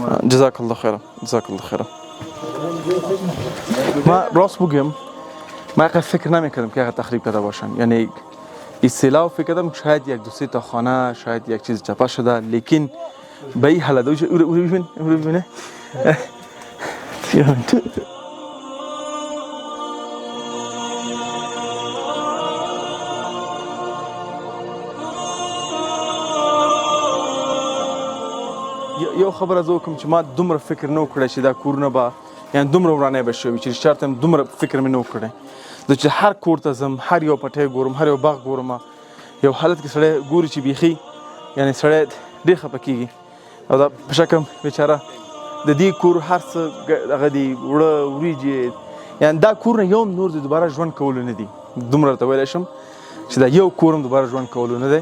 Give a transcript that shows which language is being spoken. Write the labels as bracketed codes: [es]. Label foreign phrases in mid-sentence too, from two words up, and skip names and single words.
[ar] جزاک الله خیر. جزاک الله خیر. [fa] ما راست بگم ما فکر نمیکردم که تخریب کرده باشن، یعنی اصطلاح فکر کردم شاید یک دو سه تا خانه شاید یک چیز چپا شده، لیکن به این حالت او ببینه [ps] یو خبر از او کوم چې ما دومره فکر نو کړی چې دا کورونه به یعنی دومره ورانه بشوي چې شرط هم دومره فکر مې نو کړی چې هر کور ته زم هر یو پټی ګورم هر یو باغ ګورم یو حالت کې سړی ګوري چې بیخي یعنی سړی ډېر خفه کېږي او دا په شکم بیچاره د دې کور هر څه هغه دي وړه وریجې یعنی دا کور نه یو نور د دوباره ژوند کولو نه دي دومره ورته ویلی شم چې دا یو کور هم دوباره ژوند کولو نه دی.